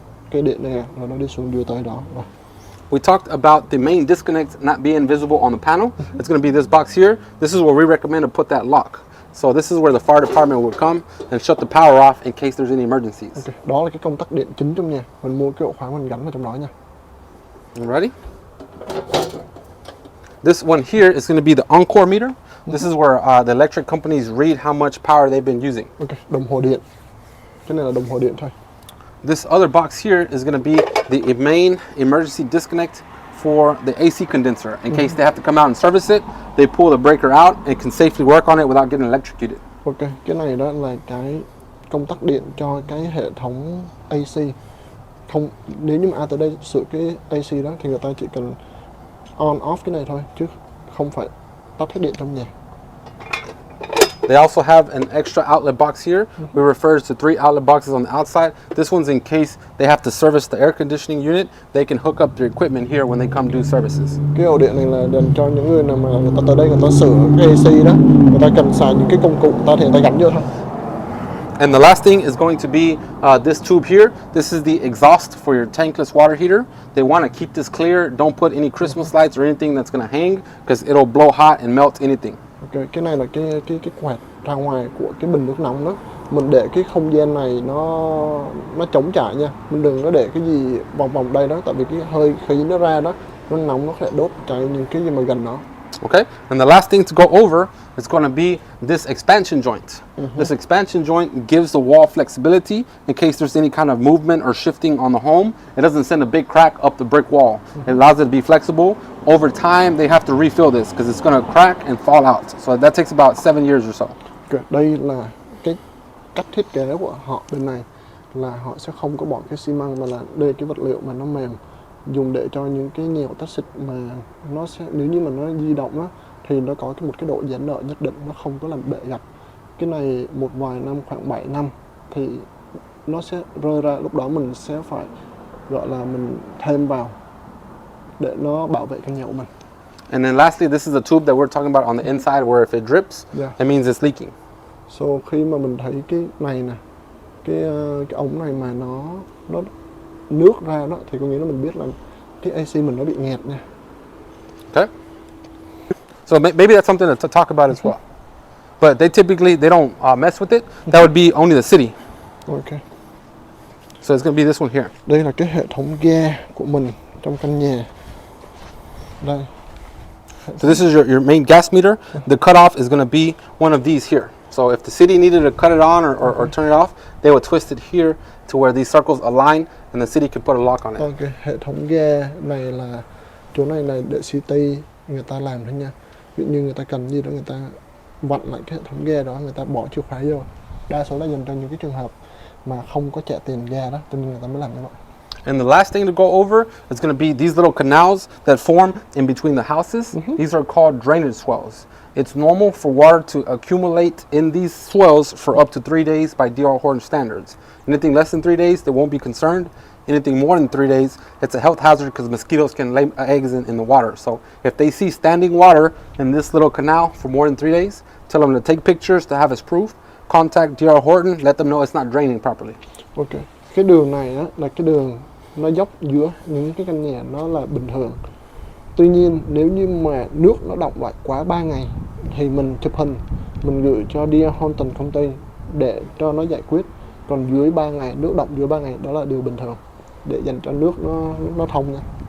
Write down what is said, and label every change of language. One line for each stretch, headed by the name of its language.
Vietnamese: Cái điện này là nó đi xuống đưa tới đó.
English: We talked about the main disconnect not being visible on the panel. It's going to be this box here. This is where we recommend to put that lock. So this is where the fire department would come and shut the power off in case there's any emergencies. Okay.
Vietnamese: Đó là cái công tắc điện chính trong nhà. Mình mua cái ổ khóa mình gắn vào trong đó nha. Ready?
English: This one here is going to be the on-core meter. This is where the electric companies read how much power they've been using.
Vietnamese: Okay. Đồng hồ điện. Cái này là đồng hồ điện thôi.
English: This other box here is going to be the main emergency disconnect for the AC condenser. In case they have to come out and service it, they pull the breaker out and can safely work on it without getting electrocuted.
Vietnamese: Ok, cái này đó là cái công tắc điện cho cái hệ thống AC. Không, nếu như mà ai tới đây sửa cái AC đó thì người ta chỉ cần on off cái này thôi, chứ không phải tắt hết điện trong nhà.
English: They also have an extra outlet box here. We refer to 3 outlet boxes on the outside. This one's in case they have to service the air conditioning unit. They can hook up their equipment here when they come do services.
Vietnamese: Cái ổ điện này là dành cho những người nào mà người ta tới đây người ta sửa cái AC đó, người ta cần xài những cái công cụ ta thì người ta gắn vô thôi.
English: And the last thing is going to be this tube here. This is the exhaust for your tankless water heater. They want to keep this clear. Don't put any Christmas lights or anything that's going to hang because it'll blow hot and melt anything.
Vietnamese: Ok, cái này là cái quạt ra ngoài của cái bình nước nóng đó. Mình để cái không gian này nó trống trải nha. Mình đừng có để cái gì vòng vòng đây đó, tại vì cái hơi khí nó ra đó, nó nóng nó sẽ đốt cháy những cái gì mà gần đó.
English: Okay, and the last thing to go over is going to be this expansion joint. This expansion joint gives the wall flexibility in case there's any kind of movement or shifting on the home. It doesn't send a big crack up the brick wall. It allows it to be flexible. Over time, they have to refill this because it's going to crack and fall out. So that takes about 7 years or so.
Vietnamese: Okay, đây là cái cách thiết kế của họ bên này, là họ sẽ không có bỏ cái xi măng mà là đây cái vật liệu mà nó mềm, dùng để cho những cái nhèo tách xịt mà nó sẽ, nếu như mà nó di động á thì nó có một cái độ giãn nợ nhất định, nó không có làm bể gạch. Cái này một vài năm, khoảng 7 năm thì nó sẽ rơi ra, lúc đó mình sẽ phải gọi là mình thêm vào để nó bảo vệ căn nhà của mình.
English: And then lastly, this is a tube that we're talking about on the inside where if it drips, it means it's leaking.
Vietnamese: So khi mà mình thấy cái này nè, cái ống này mà nó nước ra đó thì có nghĩa là mình biết là cái AC mình nó bị nghẹt nha.
English: Okay. So maybe that's something to talk about as well. But they don't mess with it. That would be only the city. Okay. So it's going to be this one here.
Vietnamese: Đây là cái hệ thống ga của mình trong căn nhà. Đây.
English: So this is your main gas meter. The cutoff is going to be one of these here. So if the city needed to cut it on or turn it off, they would twist it here to where these circles align, and the city can put a lock on it. Okay.
Vietnamese: Hệ thống ga này là chỗ này là để city người ta làm thôi nha. Ví dụ như người ta cần gì đó người ta vặn lại cái hệ thống ga đó, người ta bỏ chìa khóa vô. Đa số là dành cho những cái trường hợp mà không có trả tiền ga đó, cho nên người ta mới làm như vậy.
English: And the last thing to go over is going to be these little canals that form in between the houses. These are called drainage swells. It's normal for water to accumulate in these swells for up to 3 days by D.R. Horton standards. Anything less than 3 days, they won't be concerned. Anything more than 3 days, it's a health hazard because mosquitoes can lay eggs in the water. So if they see standing water in this little canal for more than 3 days, tell them to take pictures to have as proof. Contact D.R. Horton, let them know it's not draining properly. Okay.
Vietnamese: Cái đường này á, là cái đường nó dốc giữa những cái căn nhà nó là bình thường. Tuy nhiên nếu như mà nước nó đọng lại quá 3 ngày thì mình chụp hình, mình gửi cho D.R. Horton công ty để cho nó giải quyết. Còn dưới 3 ngày, nước đọng dưới 3 ngày đó là điều bình thường, để dành cho nước nó thông nha.